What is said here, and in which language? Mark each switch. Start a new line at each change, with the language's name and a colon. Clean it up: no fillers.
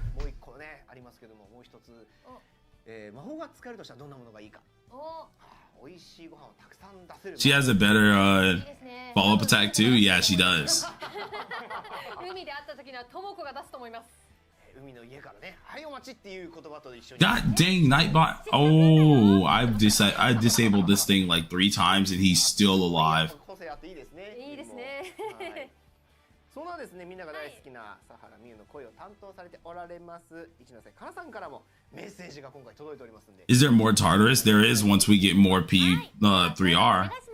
Japanese: もう一個ねありますけども、もう一つ、魔法が使えるとしたらどんなものがいいか。美味しいご飯をたくさん出せる。
English: She has a better follow-up attack too? Yeah, she does.
Japanese: 海で会った時にはトモコが出すと思います。海の家からね、はいお待ちっていう言葉と一緒に。
English: God dang, Nightbot. Oh, I disabled this thing like 3 times and he's still alive.
Japanese: 個性あっていいですね。いいですね。そんなですね、みんなが大好きな佐原美優の声を担当されておられます一ノ瀬かなさんからもメッセージが今回届いておりますんで。
English: Is there more Tartarus? There is once we get more P3R.